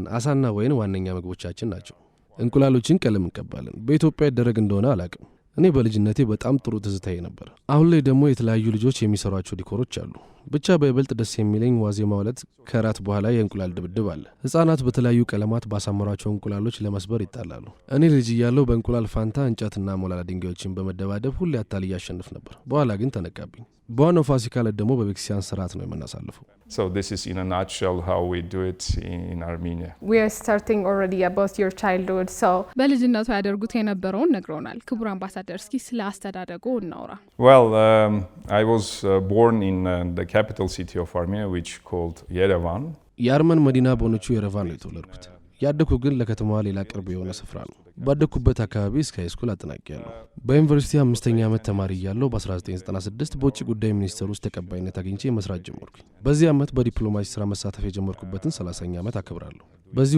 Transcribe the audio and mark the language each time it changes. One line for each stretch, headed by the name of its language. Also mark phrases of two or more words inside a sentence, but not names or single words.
Amharic: አሳና ወይን ዋነኛ ምግቦቻችን ናቸው። እንቁላሎችን ቀለም እንቀባለን። በኢትዮጵያ ይደረግ እንደሆነ አላቅም። እኔ በልጅነቴ በጣም ጥሩ ትዝታዬ ነበር። አሁን ላይ ደግሞ የተለያዩ ልጆች የሚሰሯቸው ዲኮሮች አሉ። ብቻ በይበልጥ ደስ የሚለኝ ዋዜማው ዕለት ከራት በኋላ የእንቁላል ድብድብ አለ። ህጻናት በተለያዩ ቀለማት ባሳመሯቸው እንቁላሎች ለመስበር ይጣላሉ። እኔ ልጅ እያለሁ በእንቁላል ፋንታ እንጨትና ሞላላ ድንጋዮችን በመደባደብ ሁሌ አታልዬ አሸንፍ ነበር። በኋላ ግን ተነቃብኝ። በዋናው ፋሲካ ዕለት ደግሞ በቤተክርስቲያን ስርዓት ነው የምናሳልፈው።
English: So this is in a nutshell how we do it in Armenia. We are starting already about your childhood.
Amharic: So በልጅነቱ ያደርጉት የነበረውን ነግሮናል። ክቡር አምባሳደር እስኪ ስለ አስተዳደጉ እናውራ።
English: Well, I was born in the capital city of Armenia which called Yerevan.
Amharic: የአርመን መዲና በሆነችው የረቫን ነው የተወለድኩት። ያደኩ ግን ለከተማዋ ሌላ ቅርብ የሆነ ስፍራ ነው። ባደኩበት አካባቢ እስከ ሃይስኩል አጠናቅቄያለሁ። በዩኒቨርሲቲ 5ኛ ዓመት ተማሪ እያለሁ በ1996 በውጭ ጉዳይ ሚኒስቴር ውስጥ ተቀባይነት አግኝቼ መስራት ጀመርኩኝ። በዚህ ዓመት በዲፕሎማሲ ስራ መሳተፍ የጀመርኩበትን 30ኛ ዓመት አከብራለሁ። በዚህ